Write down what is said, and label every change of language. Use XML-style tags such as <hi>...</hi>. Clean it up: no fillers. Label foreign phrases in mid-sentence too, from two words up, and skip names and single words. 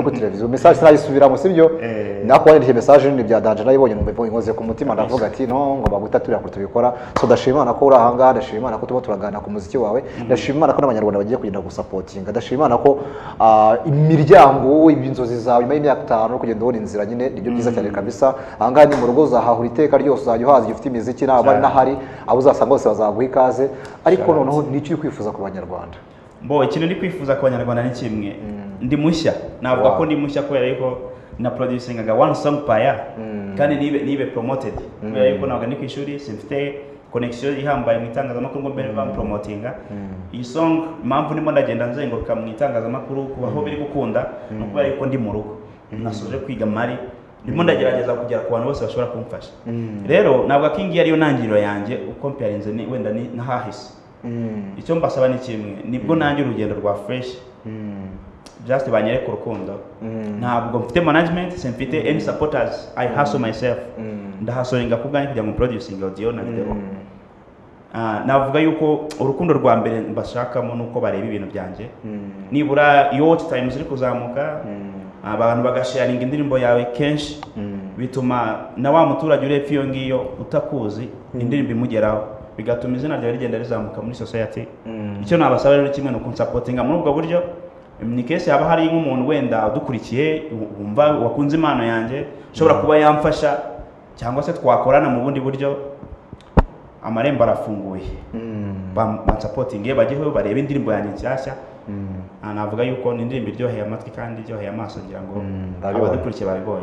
<rw>ku televiziyo message sinayisubiramo sibyo nako yandikiye message ni bya danger nayibonye numva inkoze ku mutima ndavuga ati no ngo bagutaturira ko tubikora so ndashimana ko uri ahanga ndashimana ko tuba turagana ku muziki wawe ndashimana ko n'abanyarwanda bagiye kugenda gusapotinga ndashimana ko imiryango ibinzozi zawe nyuma y'imyaka 5 no kugenda ubona inzira nyine nibyo byiza cyane kabisa ahanga ni mu rugo zahahura iteka ryose uzajya ufite imiziki n'abari n'ahari abo uzasanga bose bazaguha ikaze ariko noneho n'icyo kwifuza ku banyarwanda ikintu ndi kwifuza ku banyarwanda ni kimwe ndi mushya navuga ko ndi mushya kubera yuko na producingaga</rw> <en>one song per year</en> <rw>kandi nibe promoted kubera yuko navuga ni kwishuri simfite connection ihambaye mu itangazamakuru ngo mbere bam promotinga iyi song impamvu ndimo ndagenda nzenguruka mu itangazamakuru kubaho biri gukunda no kubera yuko ndi mu rugo nasoje kwiga mari ndimo ndagerageza kugera ku bantu bose bashobora kumfasha rero navuga ko ingi ariyo ntangiriro yanjye uko mparinze ni wenda ni nahahise icyo mbasaba ni kimwe nibwo nanjye urugendo rwa fresh just banyere ku rukundo ntabwo mfite management simfite</rw> <en>any supporters I hustle myself</en> <rw>ndahasoringa kubwanjye kugira ngo</rw> <en>producing audio</en> <rw>na video navuga yuko urukundo rwa mbere mbashakamo nuko bareba ibintu byanjye nibura iyo</rw> <en>watch time</en> <rw>ziri kuzamuka abantu bagasharinga indirimbo yawe kenshi bituma na wa muturage urepfa iyo ngiyo utakuzi indirimbo imugeraho bigatuma izina ryawe rigenda rizamuka muri society icyo nabasaba rero kimwe no kunsupportinga muri ubwo buryo ni kese haba hari nk'umuntu wenda udukurikiye wumva wakunze impano yanjye ushobora kuba yamfasha cyangwa se twakorana mu bundi buryo amarembo arafunguye bansupportinge bajyeho barebe indirimbo yanjye nshyashya navuga yuko ni indirimbo iryoheye amatwi kandi iryoheye amaso ngira ngo abadukurikiye babibonye</rw>